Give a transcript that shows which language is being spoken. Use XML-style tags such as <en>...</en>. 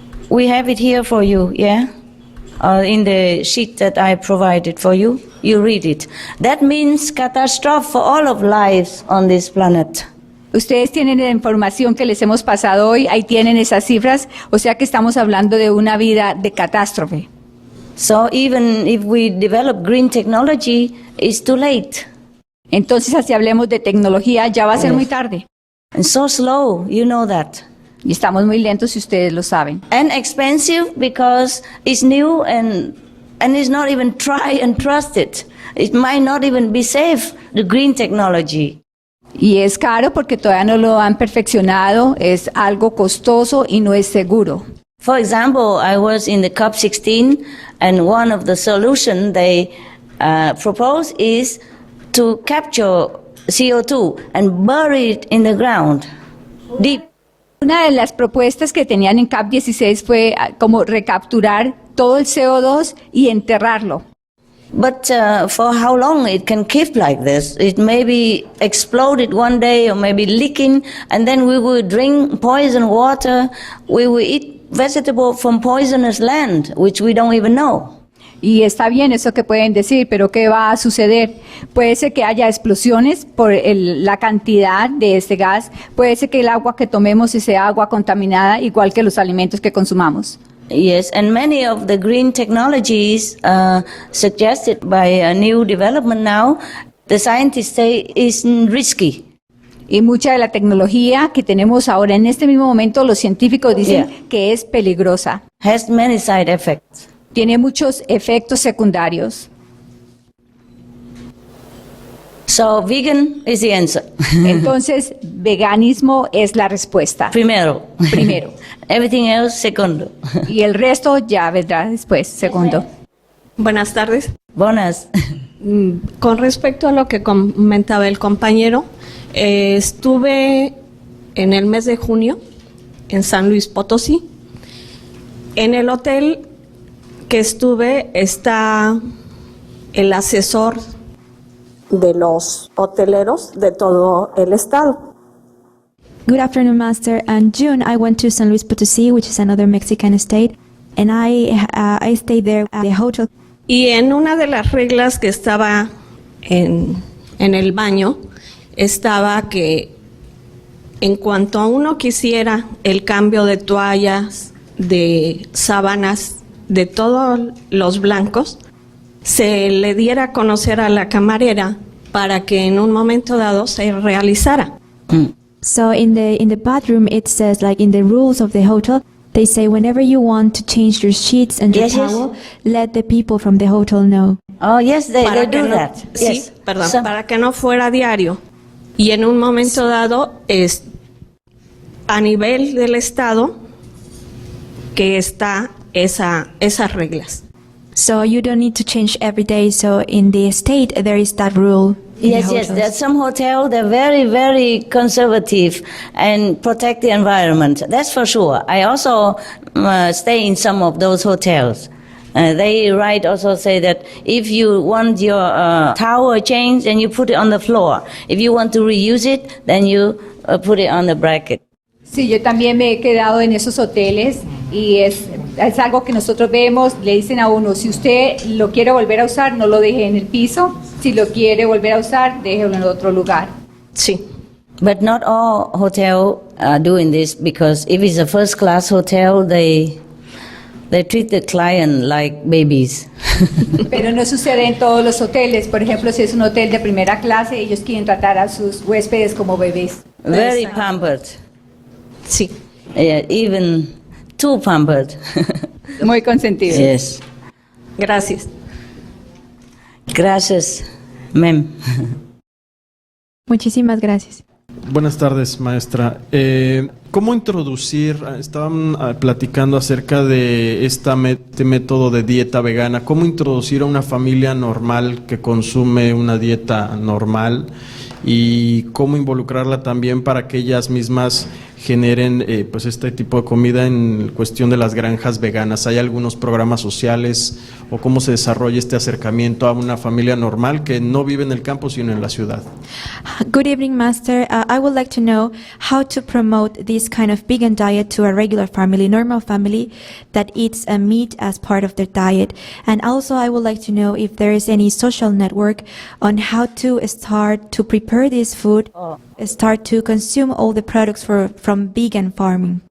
<en>We have it here for you, yeah? In the sheet that I provided for you, you read it. That means catastrophe for all of life on this planet.</en> <es>Ustedes tienen la información que les hemos pasado hoy, ahí tienen esas cifras, o sea que estamos hablando de una vida de catástrofe.</es> <en>So even if we develop green technology, it's too late.</en> <es>Entonces, si hablemos de tecnología, ya va a ser muy tarde.</es> <en>And so slow, you know that.</en> <es>Y estamos muy lentos si ustedes lo saben.</es> <en>And expensive because it's new and it's not even tried and trusted. It might not even be safe, the green technology.</en> <es>Y es caro porque todavía no lo han perfeccionado, es algo costoso y no es seguro.</es> <en>For example, I was in the COP16 and one of the solutions they propose is to capture CO2 and bury it in the ground, deep.</en> <es>Una de las propuestas que tenían en COP16 fue como recapturar todo el CO2 y enterrarlo.</es> <en>But for how long it can keep like this? It may be exploded one day or maybe leaking, and then we will drink poison water, we will eat vegetables from poisonous land, which we don't even know.</en> <es>Y está bien eso que pueden decir, pero ¿qué va a suceder? Puede ser que haya explosiones por la cantidad de este gas, puede ser que el agua que tomemos sea agua contaminada, igual que los alimentos que consumamos.</es> <en>Yes, and many of the green technologies suggested by a new development now, the scientists say is risky.</en> <es>Y mucha de la tecnología que tenemos ahora en este mismo momento, los científicos dicen que es peligrosa.</es> <en>Has many side effects.</en> <es>Tiene muchos efectos secundarios.</es> <en>So vegan is the answer.</en> <es>Entonces, veganismo es la respuesta. Primero.</es> <en>Everything else,</en> <es>segundo. Y el resto ya vendrá después, segundo. Buenas tardes. Buenas. Con respecto a lo que comentaba el compañero, estuve en el mes de junio en San Luis Potosí. En el hotel que estuve está el asesor de los hoteleros de todo el estado.</es> <en>Good afternoon, Master. In June, I went to San Luis Potosí, which is another Mexican state, and I stayed there at the hotel.</en> <es>Y en una de las reglas que estaba en el baño, estaba que en cuanto a uno quisiera el cambio de toallas, de sábanas, de todos los blancos, se le diera a conocer a la camarera para que en un momento dado se realizara.</es> <en>So in the bathroom it says, like in the rules of the hotel, they say whenever you want to change your sheets and your towel, let the people from the hotel know. Oh, yes, they do that.</en> <es>Sí, perdón, para que no fuera diario. Y en un momento dado, a nivel del estado, que está esas reglas.</es> <en>So you don't need to change every day. So in the state, there is that rule. Yes, there's some hotel, they're very, very conservative and protect the environment. That's for sure. I also stay in some of those hotels. They also say that if you want your towel changed, then you put it on the floor. If you want to reuse it, then you put it on the bracket.</en> <es>Sí, yo también me he quedado en esos hoteles y es algo que nosotros vemos, le dicen a uno, si usted lo quiere volver a usar, no lo deje en el piso, si lo quiere volver a usar, déjelo en otro lugar. Sí.</es> <en>But not all hotels are doing this, because if it's a first class hotel, they They treat the client like babies.</en> <es>Pero no sucede en todos los hoteles. Por ejemplo, si es un hotel de primera clase, ellos quieren tratar a sus huéspedes como bebés.</es> <en>Very pampered.</en> <es>Sí.</es> <en>Even too pampered.</en> <es>Muy consentidos.</es> <en>Yes.</en> <es>Gracias. Gracias, ma'am. Muchísimas gracias. Buenas tardes, maestra. ¿Cómo introducir? Estaban platicando acerca de este método de dieta vegana. ¿Cómo introducir a una familia normal que consume una dieta normal y cómo involucrarla también para que ellas mismas generen pues este tipo de comida en cuestión de las granjas veganas? ¿Hay algunos programas sociales o cómo se desarrolla este acercamiento a una familia normal que no vive en el campo sino en la ciudad?</es> <en>Good evening, Master. I would like to know how to promote this kind of vegan diet to a regular family, normal family that eats meat as part of their diet. And also I would like to know if there is any social network on how to start to prepare this food, start to consume all the products from vegan farming.</en>